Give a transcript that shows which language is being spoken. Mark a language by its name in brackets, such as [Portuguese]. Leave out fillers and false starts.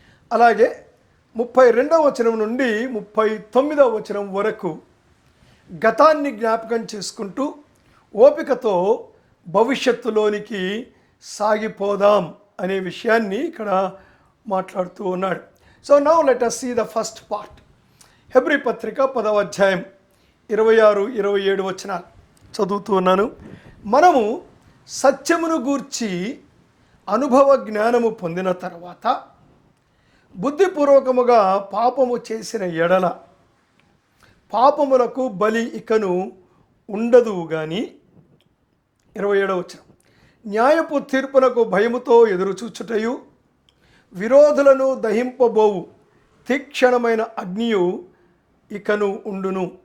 [Telugu] అలాగే 32వ వచనం నుండి 39వ వచనం వరకు గతాన్ని జ్ఞాపకం చేసుకుంటూ ఓపికతో భవిష్యత్తులోనికి సాగిపోదాం అనే విషయాన్ని ఇక్కడ మాట్లాడుతూ ఉన్నాడు. [English] So now let us see the first part. [Telugu] Hebrew పత్రిక 10వ అధ్యాయం 26, 27 వచనాలు చదువుతూ ఉన్నాను. మనము సత్యమును గూర్చి అనుభవ జ్ఞానము పొందిన తర్వాత బుద్ధిపూర్వకముగా పాపము చేసిన ఎడల పాపములకు బలి ఇకను ఉండదు గాని, 27వ వచనం, న్యాయపు తీర్పునకు భయముతో ఎదురుచూచుటయు విరోధులను దహింపబోవు తీక్షణమైన అగ్నియు ఇకను ఉండును.